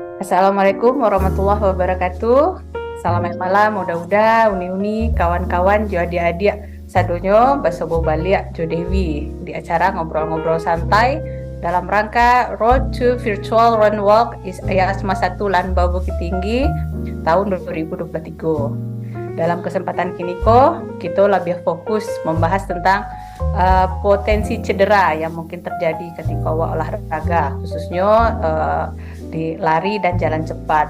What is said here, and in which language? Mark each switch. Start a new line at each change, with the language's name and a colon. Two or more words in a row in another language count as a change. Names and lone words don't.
Arabic: السلام عليكم ورحمة الله وبركاته.
Minangkabau: Selamat malam, mudah-mudahan uni-uni, kawan-kawan, jo adik-adik sadonyo basobo balik Jo Dewi
Indonesian: di acara ngobrol-ngobrol santai dalam rangka
Minangkabau: Road to Virtual Run Walk IASMA 1 Lanbao Bukit Tinggi tahun 2023.
Indonesian: Dalam kesempatan kini kita lebih fokus membahas tentang potensi cedera yang mungkin terjadi ketika olahraga, khususnya di lari dan jalan cepat.